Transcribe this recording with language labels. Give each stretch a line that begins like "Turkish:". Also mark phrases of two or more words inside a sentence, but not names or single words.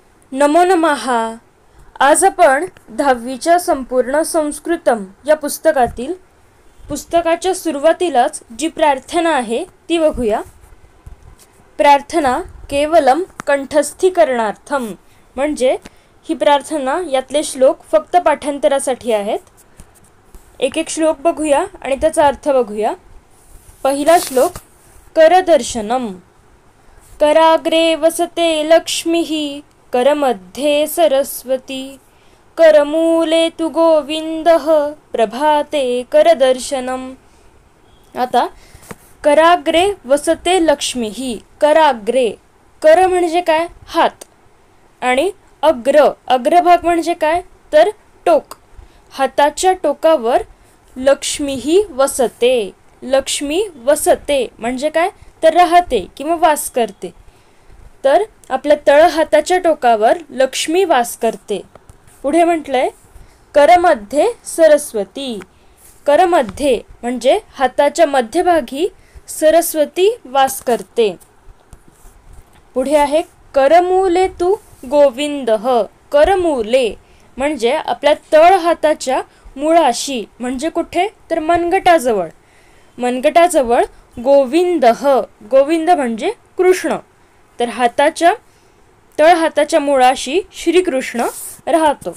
Sanskrit: नमो नमः.
Marathi: आज आपण 10वीच्या संपूर्ण संस्कृतम या पुस्तकाच्या सुरुवातीलाच जी प्रार्थना आहे ती बघूया.
Sanskrit: प्रार्थना केवलम कंठस्थीकरणार्थम,
Marathi: म्हणजे ही प्रार्थना यातले श्लोक फक्त पाठांतरासाठी आहेत. एक एक श्लोक बघूया आणि त्याचा अर्थ बघूया. पहिला श्लोक करदर्शनम.
Sanskrit: कराग्रे वसते लक्ष्मीः करमध्ये सरस्वती करमूले तु गोविंदः प्रभाते करदर्शनम. आता कराग्रे वसते लक्ष्मीः.
Marathi: कराग्रे, कर म्हणजे काय? हात. आणि अग्रभाग म्हणजे काय? तर टोक. हाताच्या टोकावर
Sanskrit: लक्ष्मीः वसते. लक्ष्मी वसते
Marathi: म्हणजे काय? तर राहते किंवा वास करते. तर आपल्या तळ हाताच्या टोकावर लक्ष्मी वास करते. पुढे म्हटलंय
Sanskrit: करमध्ये सरस्वती.
Marathi: करमध्ये म्हणजे हाताच्या मध्यभागी सरस्वती वास करते. पुढे आहे
Sanskrit: करमूले तु गोविंदः.
Marathi: करमूले म्हणजे आपल्या तळ हाताच्या मुळाशी, म्हणजे कुठे? तर मनगटाजवळ. मनगटाजवळ गोविंदः. गोविंद म्हणजे कृष्ण. तर तळ हाताच्या मुळाशी श्रीकृष्ण राहतो.